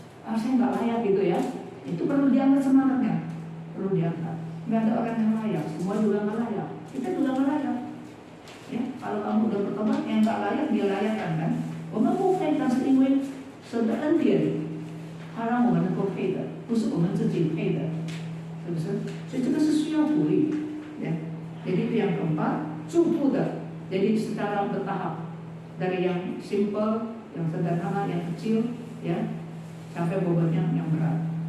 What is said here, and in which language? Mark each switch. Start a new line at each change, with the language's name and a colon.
Indonesian: Saya nggak layak gitu ya. Itu perlu diangkat semangatnya, perlu diangkat. Nggak ada orang yang layak, semua juga nggak layak. Kita juga nggak layak. Ya, kalau kamu udah bertobat, yang nggak layak dia layakkan kan.
Chinese: 我们不配，但是因为神的恩典，他让我们能够配的，不是我们自己配的，是不是？所以这个是需要鼓励。
Indonesian: Ya, jadi itu yang keempat,
Chinese: 祝福的.
Indonesian: Jadi secara bertahap, dari yang simple, yang sederhana, yang kecil, ya, sampai bobotnya yang berat.